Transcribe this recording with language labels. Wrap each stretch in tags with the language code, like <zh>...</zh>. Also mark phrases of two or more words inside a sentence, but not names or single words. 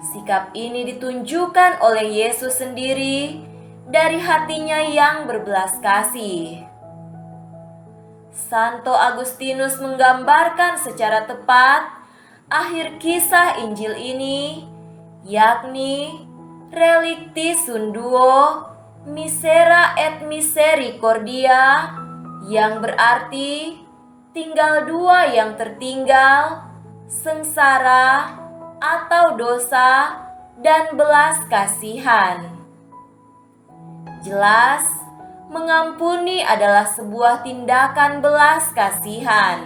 <id>Sikap ini ditunjukkan oleh Yesus sendiri dari hatinya yang berbelas kasih. Santo Agustinus menggambarkan secara tepat akhir kisah Injil ini, yakni</id> <la>relicti sunt duo, misera et misericordia,</la> <id>yang berarti tinggal dua yang tertinggal, sengsara atau dosa dan belas kasihan. Jelas, mengampuni adalah sebuah tindakan belas kasihan.</id>